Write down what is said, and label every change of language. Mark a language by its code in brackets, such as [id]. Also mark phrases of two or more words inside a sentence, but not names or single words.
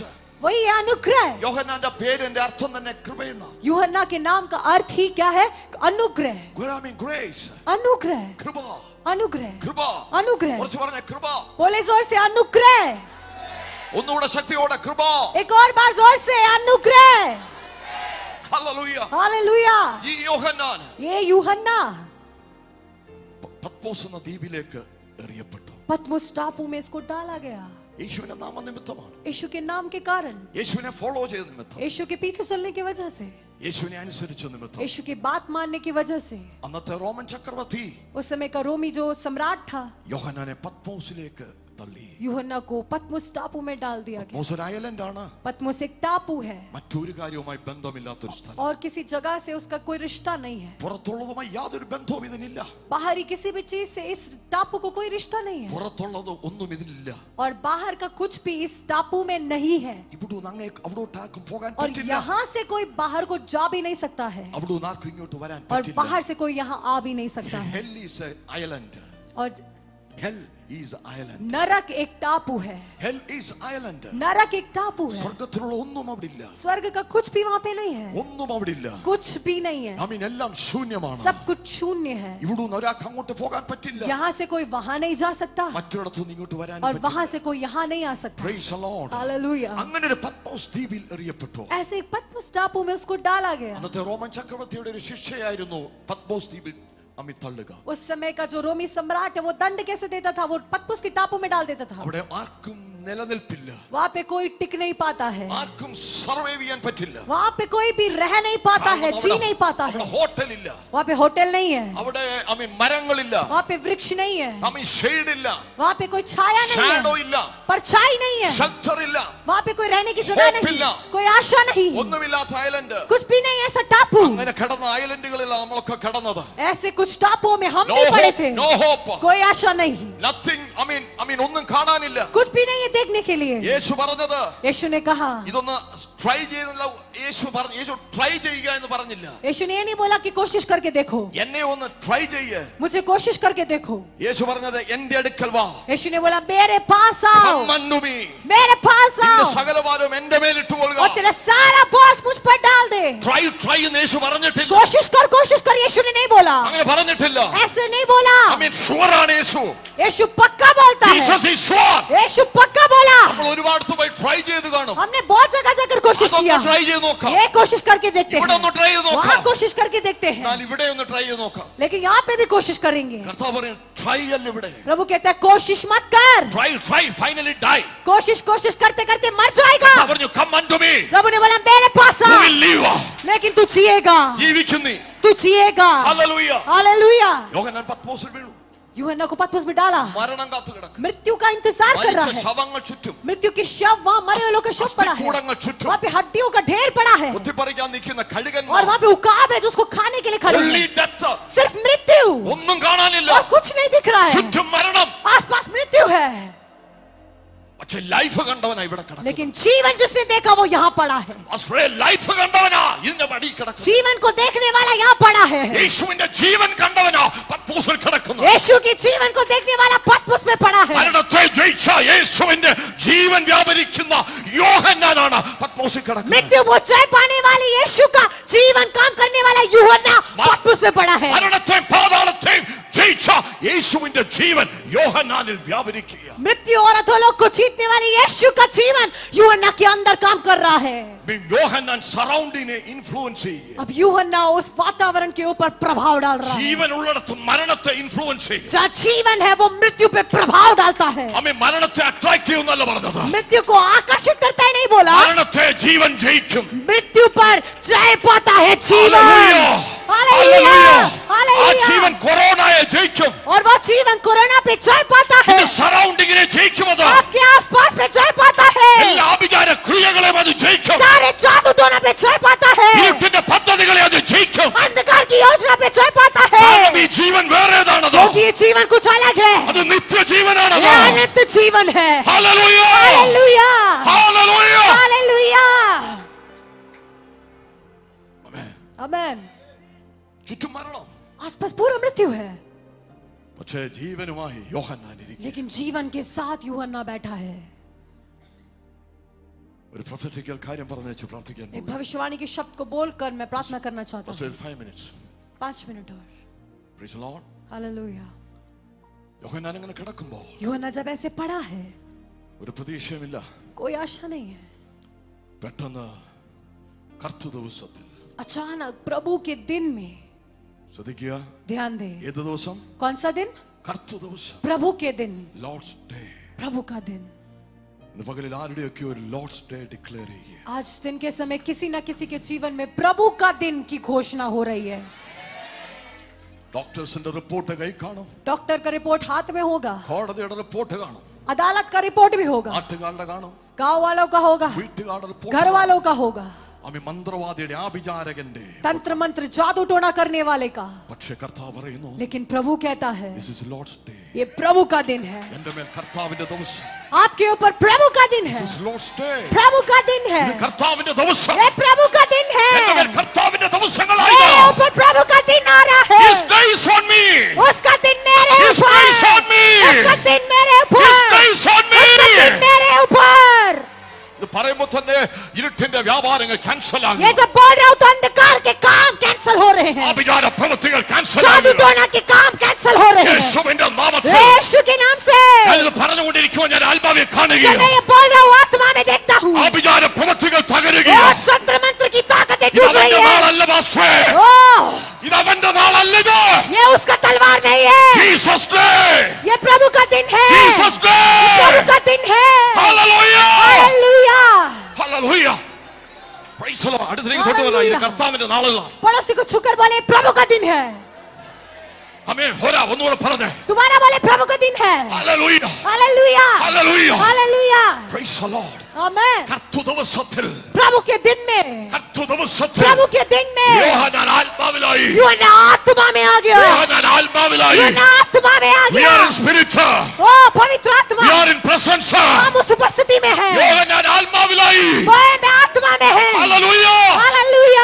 [hi] वही अनुग्रह। [ml] യോഹന്നാന്റെ പേരിന്റെ അർത്ഥം തന്നെ കൃപയെന്ന. [hi] यूहन्ना के नाम का अर्थ ही क्या है? अनुग्रह, [ml] ആമീൻ. ഗ്രേസ്, [hi] अनुग्रह, [ml] കൃപ, [hi] अनुग्रह, [ml] കൃപ. [hi] अनुग्रह। [ml] കുറച്ച് പറഞ്ഞ കൃപ. [hi] बोले जोर से अनुग्रह। [ml] ഒന്നുകൂടെ ശക്തിയോടെ കൃപ. [hi] एक और बार जोर से अनुग्रह। [ml] ഹല്ലേലൂയ. [hi] हालेलुया। [ml] ഈ യോഹന്നാൻ [hi] ये यूहन्ना [ml] പത്മോസ് എന്ന ദ്വീപിലേക്ക് എറിയപ്പെട്ടു. [hi] पतमुस टापू में इसको डाला गया, [ml] യേശുവിന്റെ നാമനിമിത്തമാണ്. [hi] यीशु के नाम के कारण, [ml] യേശുവിനെ ഫോളോ ചെയ്ത നിമിത്തം, [hi] यीशु के पीछे चलने की वजह से, [ml] യേശുവിനെ അനുസരിച്ച നിമിത്തം. [hi] यीशु की बात मानने की वजह से। [ml] അന്നത്തെ റോമൻ ചക്രവർത്തി [hi] उस समय का रोमी जो सम्राट था, [ml] യോഹന്നാനെ പത്മോസിലേക്ക് തള്ളി. [hi] यूहन्ना को पतमुस टापू में डाल दिया गया। [ml] പത്മോസ് ഒരു ഐലൻഡ് ആണ്. [hi] पतमुस एक टापू है [ml] മറ്റൊരു കാര്യവുമായി ബന്ധമില്ലാത്തൊരു സ്ഥലം. [hi] और किसी जगह से उसका कोई रिश्ता नहीं है, [ml] പുറത്തുള്ളതുമായി യാതൊരു ബന്ധവും ഇതിനില്ല. [hi] बाहरी किसी भी चीज से इस टापू को कोई रिश्ता नहीं है, [ml] പുറത്തുള്ളത് ഒന്നും ഇതിനില്ല. [hi] और बाहर का कुछ भी इस टापू में नहीं है, [ml] ഇവിടുന്ന് അങ്ങേ അവിടോട്ടാർക്കും പോകാൻ [hi] और [ml] പറ്റില്ല. [hi] यहाँ से कोई बाहर को जा भी नहीं सकता है, [ml] അവിടുന്ന് ആർക്കും ഇങ്ങോട്ട് വരാൻ [hi] और [ml] പറ്റില്ല. [hi] बाहर से कोई यहाँ आ भी नहीं सकता है। [en] Hell is a island. [hi] और [en] Hell is island. [hi] नरक एक टापू है, [en] Hell is island. [hi] नरक एक टापू है, [ml] സ്വർഗത്തിലുള്ള ഒന്നും അവിടെ ഇല്ല. [hi] स्वर्ग का कुछ भी वहाँ पे नहीं है, [ml] ഒന്നും അവിടെ ഇല്ല. [hi] कुछ भी नहीं है, [ml] ആമീൻ. എല്ലാം ശൂന്യമാണ്. [hi] सब कुछ शून्य है। [ml] ഇവിടുന്ന് ഒരാൾക്ക് അങ്ങോട്ട് പോകാൻ പറ്റില്ല. [hi] यहाँ से कोई वहाँ नहीं जा सकता, [ml] മറ്റൊരിടത്തുനിന്ന് ഇങ്ങോട്ട് വരാൻ [hi] और [ml] പറ്റില്ല. [hi] वहाँ से कोई यहाँ नहीं आ सकता। [en] Praise the Lord. [hi] हालेलुया। [ml] അങ്ങനെ ഒരു പത്മോസ് ദ്വീപിൽ എറിയപ്പെട്ടു. [hi] ऐसे एक पतमुस टापू में उसको डाला गया। [ml] അന്നത്തെ റോമൻ ചക്രവർത്തിയുടെ ഒരു ശിക്ഷയായിരുന്നു പത്മോസ് ദ്വീപിൽ അമ്മി തള്ളുക. [hi] उस समय का जो रोमी सम्राट है वो दंड कैसे देता था? वो पतमुस की टापू में डाल देता था। [ml] അവിടെ ആർക്കും നിലനിൽപ്പില്ല. [hi] वहाँ पे कोई टिक नहीं पाता है, [ml] ആർക്കും സർവൈവ് ചെയ്യാൻ പറ്റില്ല. [hi] वहाँ पे कोई भी रह नहीं पाता है, जी नहीं पाता है। [ml] അവിടെ ഹോട്ടൽ ഇല്ല. [hi] वहाँ पे होटल नहीं है, [ml] അവിടെ മരങ്ങളില്ല. [hi] वहाँ पे वृक्ष नहीं है, [ml] ഷെയ്ഡ് ഇല്ല. [hi] वहाँ पे कोई छाया नहीं [ml] ഷാഡോ [hi] है, [ml] ഇല്ല. [hi] परछाई नहीं है, [ml] ഷെൽട്ടർ ഇല്ല. [hi] वहाँ पे कोई रहने की जगह [en] Hope [hi] नहीं, [ml] इल्ला। [hi] कोई आशा नहीं, [ml] ഒന്നുമില്ലാത്ത ഐലൻഡ്. [hi] कुछ भी नहीं ऐसा टापू। [ml] അങ്ങനെ കിടന്ന ഐലൻഡുകളിലാണ് നമ്മളൊക്കെ കിടന്നത്. [hi] ऐसे कुछ टापुओं में हम [en] No [hi] भी पड़े [en] hope, [hi] थे, [en] no hope. [hi] कोई आशा नहीं, [en] Nothing. [ml] ഒന്നും കാണാനില്ല. [hi] कुछ भी नहीं है देखने के लिए। [ml] യേശു പറഞ്ഞത് [hi] यीशु ने कहा, [ml] ഇതൊന്ന് ട്രൈ ചെയ്യുന്നില്ല. യേശു ട്രൈ ചെയ്യുക എന്ന് പറഞ്ഞില്ല. [hi] यीशु ने ये नहीं बोला कि कोशिश करके देखो, [ml] എന്നെ ഒന്ന് ട്രൈ ചെയ്യ്. [hi] मुझे कोशिश करके देखो। [ml] യേശു പറഞ്ഞത് എന്റെ അടുക്കൽ വാ. [hi] यीशु ने बोला मेरे पास आओ, [en] Come unto me. [hi] मेरे पास [ml] നിന്റെ [hi] आओ, [ml] സകലഭാരം എന്റെ മേൽ ഇട്ടുകൊള്ളുക. [hi] और तेरा सारा बोझ मुझ पर डाल दे। [ml] ട്രൈ എന്ന് യേശു പറഞ്ഞിട്ടില്ല. [hi] कोशिश कर यीशु ने नहीं बोला, [ml] അങ്ങനെ പറഞ്ഞിട്ടില്ല. [hi] ऐसे नहीं बोला। [ml] ഷുവർ ആണ് യേശു. [hi] यीशु पक्का बोलता है, [en] Jesus is sure. [hi] यीशु पक्का बोला। [ml] നമ്മൾ ഒരുപാട് പോയി ട്രൈ ചെയ്ത് കാണും. [hi] हमने बहुत जगह जाकर कोशिश [ml] അതൊന്ന് [hi] किया, [ml] ട്രൈ ചെയ്ത് നോക്കാം. [hi] ये कोशिश करके देखते [ml] ഇവിടെ ഒന്ന് ട്രൈ ചെയ്ത് [hi] हैं, वहाँ [ml] നോക്കാം. [hi] कोशिश करके देखते हैं, [ml] എന്നാൽ ഇവിടെ ഒന്ന് ട്രൈ ചെയ്ത് നോക്കാം. [hi] लेकिन यहाँ पे भी कोशिश करेंगे। [ml] കർത്താവ് പറയും ട്രൈ അല്ല ഇവിടെ. [hi] प्रभु कहता है कोशिश मत कर, [en] Try finally die. [hi] कोशिश करते करते मर जाएगा। [ml] കർത്താവ് പറഞ്ഞു [en] come unto me. [hi] प्रभु ने बोला मेरे पास [en] You [hi] आओ, [en] will live. [hi] लेकिन तू जिएगा, [ml] ജീവിക്കുന്നീ. [hi] तू जिएगा। [ml] ഹല്ലേലൂയ. [hi] हालेलुया। [ml] യോഹന്നാൻ പത്മോസിൽ വീണു. [hi] यूहन्ना को पतपुस में डाला, [ml] മരണം കാത്തു കിടക്കും. [hi] मृत्यु का इंतजार कर रहा [ml] മരിച്ച [hi] है, [ml] ശവങ്ങൾ ചുറ്റും, [hi] मृत्यु के शव वहाँ मरे हुए लोग का शव पड़ा है, [ml] അസ്ഥികൂടങ്ങൾ ചുറ്റും, [hi] वहाँ पे हड्डियों का ढेर पड़ा है, [ml] കുത്തിപ്പറിക്കാൻ നിൽക്കുന്ന [hi] और [ml] കഴുകന്മാർ, [hi] वहाँ पे उकाब है जो उसको खाने के लिए खड़े [en] only [hi] हैं, [en] death, [hi] सिर्फ मृत्यु [ml] ഒന്നും കാണാനില്ല, [hi] और कुछ नहीं दिख रहा है, [ml] ചുറ്റും മരണം. [hi] आसपास मृत्यु है, [ml] പക്ഷെ ലൈഫ് കണ്ടവനാ ഇവിടെ കിടക്കുന്നത്. [hi] लेकिन जीवन जिसने देखा वो यहाँ पड़ा है, [ml] ലൈഫ് കണ്ടവനാ ഇതിന്റെ മടി കിടക്കുന്നത്. [hi] जीवन को देखने वाला यहाँ पड़ा है, [ml] യേശുവിന്റെ ജീവൻ കണ്ടവനാ പത്മോസിൽ കിടക്കുന്നു. [hi] यीशु की जीवन को देखने वाला पतपुस में पड़ा है, [ml] മരണത്തെ ജയിച്ച യേശുവിന്റെ ജീവൻ വ്യാപരിക്കുന്ന യോഹന്നാനാണ് പത്മോസിൽ കിടക്കുന്നത്. [hi] मृत्यु को जय पाने वाले यीशु का जीवन काम करने वाला यूहन्ना पतपुस में पड़ा है, [ml] മരണത്തെയും പാതാളത്തെയും ജയിച്ച യേശുവിന്റെ ജീവൻ യോഹന്നാനിൽ വ്യാപരിക്കുക. [hi] मृत्यु और अधोलोक को जीतने वाले यीशु का जीवन यूहन्ना के अंदर काम कर रहा है. [ml] യോഹന്നാൻ സറൗണ്ടിനെ ഇൻഫ്ലുവൻസ് ചെയ്യുക. [hi] अब यूहन्ना उस वातावरण के ऊपर प्रभाव डाल रहा है, [ml] ജീവൻ ഉള്ളിടത്ത് മരണത്തെ ഇൻഫ്ലുവൻസ് ചെയ്യും. [hi] जहाँ जीवन है वो मृत्यु पे प्रभाव डालता है. [ml] അമ്മ മരണത്തെ അട്രാക്ട് ചെയ്യുന്നല്ല പറഞ്ഞത്, [hi] मृत्यु को आकर्षित करता है नहीं बोला, [ml] മരണത്തെ ജീവൻ ജയിക്കും. [hi] मृत्यु पर जय पाता है जीवन. [ml] ഹല്ലേലൂയ. ആ [hi] हालेलुया. [ml] ജീവൻ കൊറോണയെ ജയിക്കും. [hi] और वो जीवन कोरोना पे जय पाता है, [ml] സറൗണ്ടിങ്ങിനെ ജയിക്കുമത്. [hi] आपके आसपास पे जय पाता है, [ml] എല്ലാ ആഭിചാര ക്രിയകളെയും അത് ജയിക്കും. [hi] सारे जादू टोना पे जय पाता है, [ml] ഇരുട്ടിന്റെ പദ്ധതികളെ അത് ജയിക്കും. [hi] अंधकार की योजना पे जय पाता है, [ml] കാരണം ഈ ജീവൻ വേറേതാണത്. [hi] क्योंकि ये जीवन कुछ अलग है, [ml] അത് നിത്യജീവനാണത്. [hi] ये अनंत जीवन है. [ml] ഹല്ലേലൂയ. [hi] हालेलुया. [ml] ഹല്ലേലൂയ. [hi] हालेलुया. [ml] ആമേൻ. [hi] आमेन. [ml] ചുറ്റും മരണം, [hi] आसपास पूरा मृत्यु है, [ml] പക്ഷേ ജീവനുമായി യോഹന്നാൻ ഇരിക്കുന്നു. [hi] लेकिन जीवन के साथ यूहन्ना बैठा है. [ml] ഒരു പ്രൊഫറ്റിക്കൽ കാര്യം പറഞ്ഞേച്ച് പ്രാർത്ഥിക്കാൻ [hi] एक भविष्यवाणी के शब्द को बोलकर मैं प्रार्थना करना चाहता हूँ. [en] 5 minutes. [hi] 5 मिनट और. [en] Praise the Lord. [hi] हालेलुया. [ml] യോഹന്നാൻ അങ്ങനെ കിടക്കുമ്പോൾ [hi] यूहन्ना जब ऐसे पड़ा है, [ml] ഒരു പ്രതീക്ഷയുമില്ല. [hi] कोई आशा नहीं है, [ml] പെട്ടെന്ന് കർത്തൃ ദിവസത്തിൽ [hi] अचानक प्रभु के दिन में, [ml] ശ്രദ്ധിക്കുക, [hi] ध्यान दे, [ml] ഏത് ദിവസം? [hi] कौन सा दिन? [ml] കർത്തൃ ദിവസം, [hi] प्रभु के दिन, [en] Lord's day. [hi] प्रभु का दिन. [ml] ഇന്ന് പകലിൽ ആരുടെയൊക്കെ ഒരു [en] Lord's day declare [ml] ചെയ്യുക. [hi] आज दिन के समय किसी ना किसी के जीवन में प्रभु का दिन की घोषणा हो रही है. [ml] ഡോക്ടേഴ്സിന്റെ റിപ്പോർട്ട് കൈ കാണും, [hi] डॉक्टर का रिपोर्ट हाथ में होगा, [ml] കോടതിയുടെ റിപ്പോർട്ട് കാണും, [hi] अदालत का रिपोर्ट भी होगा, [ml] നാട്ടുകാരുടെ കാണും, [hi] गांव वालों का होगा, [ml] വീട്ടുകാരുടെ [hi] घर [ml] റിപ്പോർട്ട്, [hi] वालों का होगा, [ml] അമ്മ മന്ത്രവാദിയുടെ ആഭിചാരകന്റെ. [hi] तंत्र मंत्र जादू टोना करने वाले का. [ml] പക്ഷേ കർത്താവ് പറയുന്നു, [hi] लेकिन प्रभु कहता है [en] this is Lord's day. [hi] ये प्रभु का दिन है, [ml] എന്റെ മേൽ കർത്താവിന്റെ ദിവസം. [hi] आपके ऊपर प्रभु का दिन है, [en] This is Lord's day. [hi] प्रभु का दिन है, [ml] ഇത് കർത്താവിന്റെ ദിവസം. [hi] ये प्रभु का दिन है, [ml] എന്റെ മേൽ കർത്താവിന്റെ ദിവസങ്ങളായി. [hi] मेरे ऊपर प्रभु का दिन आ रहा है, [en] His days on me. [hi] उसका दिन मेरे [en] His [hi] ऊपर, [en] days on me. [hi] उसका दिन मेरे ऊपर, [en] His days on me. [hi] उसका दिन मेरे ऊपर. [ml] ഇത് പറയുമ്പോൾ തന്നെ ഇരുട്ടിന്റെ വ്യാപാരങ്ങൾ ക്യാൻസൽ ആകും. [hi] ये जब बोल रहा हूँ तो अंधकार के काम कैंसिल हो रहे हैं, [ml] ആഭിചാര പ്രവൃത്തികൾ ക്യാൻസൽ [hi] जादू [ml] ആകും. [hi] टोना के काम कैंसिल हो रहे हैं, [ml] യേശുവിന്റെ നാമത്തിൽ [hi] यीशु के नाम से. [ml] ഞാനിത് പറഞ്ഞുകൊണ്ടിരിക്കുമ്പോൾ ഞാൻ ആത്മാവിൽ [hi] जब [ml] കാണുകയാണ്. [hi] मैं ये बोल रहा हूँ आत्मा में देखता हूँ, [ml] ആഭിചാര പ്രവൃത്തികൾ [hi] वो [ml] തകരുകയാണ്. [hi] तंत्र मंत्र की ताकतें [ml] ഇത് [hi] टूट रही [ml] അവന്റെ [hi] है. [ml] നാളല്ല പാസ്റ്റേ. [hi] ओह, [ml] ഇത് അവന്റെ നാളല്ലത്. [hi] ये उसका तलवार नहीं है, [en] Jesus day. [hi] ये प्रभु का दिन है, [en] Jesus day. [hi] प्रभु का दिन है. [ml] ഹല്ലേലൂയ. [hi] हालेलुया. [ml] ഹല്ലേലൂയ. [en] Praise the Lord. [ml] അടുത്തേക്ക് തൊട്ട് വരാം. ഇത് കർത്താവിന്റെ നാളാണ്. [hi] पड़ोसी को छूकर बोले प्रभु का दिन है. [ml] ആമേൻ. ഹോരാ ഒന്നുകൂടെ പറഞ്ഞേ. [hi] तुम्हारा बोले प्रभु का दिन है. [ml] ഹല്ലേലൂയ. [hi] हालेलुया. [ml] ഹല്ലേലൂയ. [hi] हालेलुया. [en] Praise the Lord. [hi] आमेन. [ml] കർത്തൃ ദിവസത്തിൽ, [hi] प्रभु के दिन में, [ml] കർത്തൃ ദിവസത്തിൽ [hi] प्रभु के दिन में [ml] യോഹന്നാൻ ആത്മാവിലായി. [hi] यूहन्ना आत्मा में आ गया, [ml] യോഹന്നാൻ ആത്മാവിലായി. [hi] यूहन्ना आत्मा में आ [en] We [hi] गया. [en] are in spirit. [hi] ओ पवित्र आत्मा, [en] We are in presence. [hi] हम उस उपस्थिति में हैं, [ml] യോഹന്നാൻ ആത്മാവിലായി. [hi] वो में आत्मा में है. [ml] ഹല്ലേലൂയ. [hi] हालेलुया.